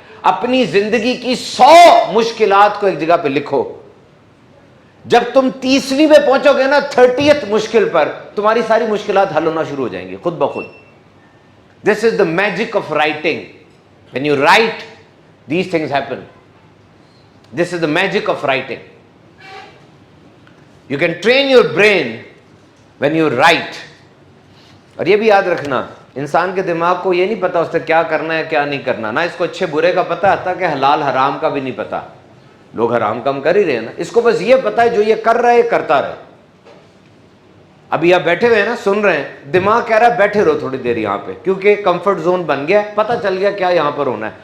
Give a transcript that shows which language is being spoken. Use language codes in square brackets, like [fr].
[ur] اپنی زندگی کی 100 مشکلات کو ایک جگہ پہ لکھو. جب تم 30ویں پہ پہنچو گے نا، 30th مشکل پر، تمہاری ساری مشکلات حل ہونا شروع ہو جائیں گی خود بخود. [en] This is the magic of writing. When you write these things happen. This is the magic of writing. You can train your brain when you write. [ur] اور یہ بھی یاد رکھنا، انسان کے دماغ کو یہ نہیں پتا اس سے کیا کرنا ہے کیا نہیں کرنا. نہ اس کو اچھے برے کا پتہ آتا کہ حلال حرام کا بھی نہیں پتا. لوگ حرام کام کر ہی رہے ہیں نا. اس کو بس یہ پتا ہے جو یہ کر رہا ہے کرتا رہے. ابھی آپ بیٹھے ہوئے ہیں نا، سن رہے ہیں، دماغ کہہ رہا ہے بیٹھے رہو تھوڑی دیر یہاں پہ، کیونکہ کمفرٹ زون بن گیا، پتہ چل گیا کیا یہاں پر ہونا ہے.